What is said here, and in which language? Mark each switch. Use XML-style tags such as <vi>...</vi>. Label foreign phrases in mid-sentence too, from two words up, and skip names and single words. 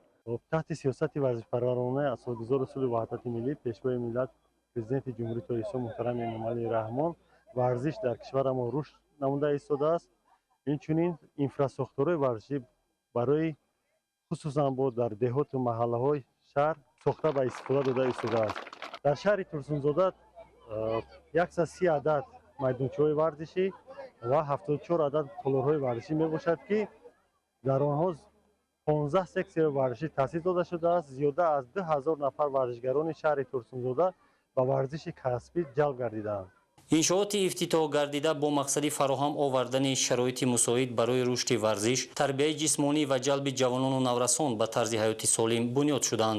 <tg>таҳти сиёсати варзишпарваронаи асосгузори усули ваҳдати миллӣ пешвои миллат президенти ҷумҳурии тоҷикистон муҳтарам эмомалӣ раҳмон варзиш дар кишвара мо рушд намуда истодааст. инчунин инфрасохторҳои варзишӣ барои хусусан бо дар деҳоту маҳаллаҳои шаҳр сохта ба истифода дода истодааст. дар шаҳр Турсунзода 130 адад майдончаҳои варзишӣ ва 74 адад толорҳои варзишӣ мебошад ки дар онҳо 15 сексияи варзишӣ таъсис дода шудааст. зиёда аз 2000 нафар варзишгарони шаҳри турсунзода ба варзиши касбӣ ҷалб гардидаанд. иншооти ифтитоҳ гардида бо мақсади фароҳам овардани шароити мусоид барои рушди варзиш, тарбияи ҷисмонӣ ва ҷалби ҷавонону наврасон ба тарзи ҳаёти солим бунёд шуданд.</tg>